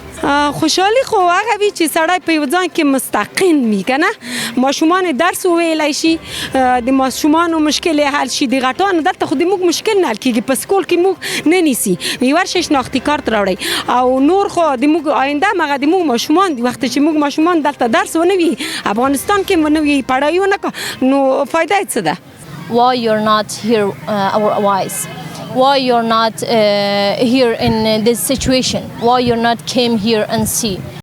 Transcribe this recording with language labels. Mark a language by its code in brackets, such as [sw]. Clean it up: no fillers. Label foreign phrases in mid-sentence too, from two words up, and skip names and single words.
[ps] خوشحالي خو هغه وي چې سړی په یو ځای کې مستقیم وي که نه ماشومان درس وویلی شي د ماشومانو مشکل یې حل شي د غټانو دلته خو د موږ مشکل نه حل کېږي په سکول کې موږ نه نیسي ورشئ شناختي کارت راوړئ او نور خو د موږ آینده همغه د موږ ماشومان دي وخت چې موږ ماشومان دلته درس ونه وي افغانستان کې ونه وي پړهایي ونه کړه نو فایده یې څه ده؟ [en] Why you're not here our wise? Why you're not here in this situation? Why you're not came here and see?